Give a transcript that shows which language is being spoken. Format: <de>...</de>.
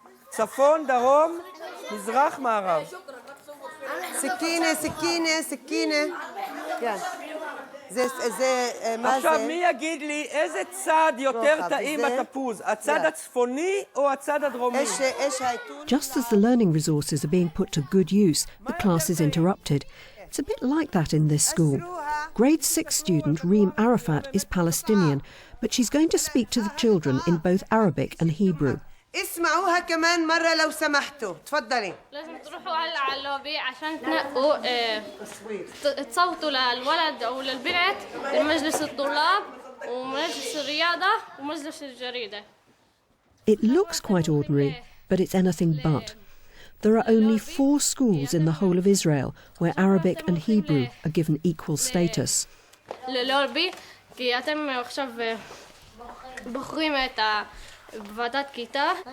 <he>צפון, דרום, מזרח, מערב. סכינה, סכינה, סכינה. כן. מה זה? עכשיו, מי יגיד לי איזה צד יותר טעים בתפוז? הצד הצפוני או הצד הדרומי?</he> <en>Just as the learning resources are being put to good use, the class is interrupted. It's a bit like that in this school. Grade 6 student Reem Arafat is Palestinian, but she's going to speak to the children in both Arabic and Hebrew.</en> <ar>اسمعوها كمان مرة لو سمحتوا تفضلي لازم تروحوا هلا على اللوبي عشان تنقوا تصوتوا للولد أو للبنت بمجلس الطلاب ومجلس الرياضة ومجلس الجريدة.</ar> <en>It looks quite ordinary, but it's anything but. There are only 4 schools in the whole of Israel where Arabic and Hebrew are given equal status. للوبي كي أتم أخشب بخرين متى بفضات كيتا</en>